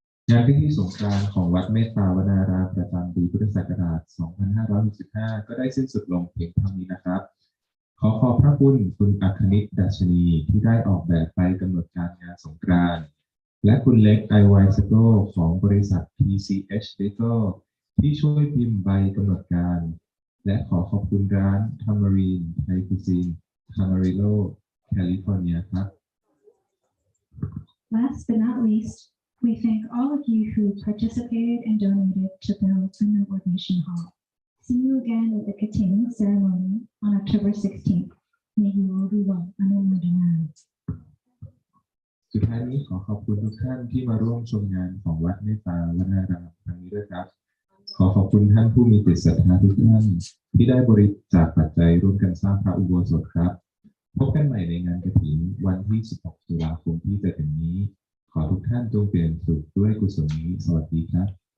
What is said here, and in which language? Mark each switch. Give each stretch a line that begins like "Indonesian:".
Thai: งานพิธีสงกรานต์ของวัดเมตตาวนารามประจำปีพุทธศักราช 2565 ก็ได้สิ้นสุดลงเพียงเท่านี้นะครับ ขอขอบพระคุณคุณอัคนิตดัชนีที่ได้ออกแบบไปกำหนดการงานสงกรานต์และคุณเล็กไอไวสโกของบริษัท PCH Legal ที่ช่วยพิมพ์ใบกำหนดการและขอขอบคุณร้าน Tamarind Thai Cuisine Camarillo California ครับ
English: Last but not least, we thank all of you who participated and donated to build the new ordination hall. See you again at the Kating ceremony on October 16th. May you all be well. Anumodana.
Thai: สุดท้ายนี้ขอขอบคุณทุกท่านที่มาร่วมชมงานของวัดเมตตาวนารามครั้งนี้ด้วยครับ ขอขอบคุณท่านผู้มีจิตศรัทธาทุกท่านที่ได้บริจาคปัจจัยร่วมกันสร้างพระอุโบสถครับ พบกันใหม่ในงานกฐินวันที่ 16 ตุลาคมที่จะถึงนี้ ขอทุกท่านจงเปลี่ยนสุขด้วยกุศลนี้สวัสดีครับ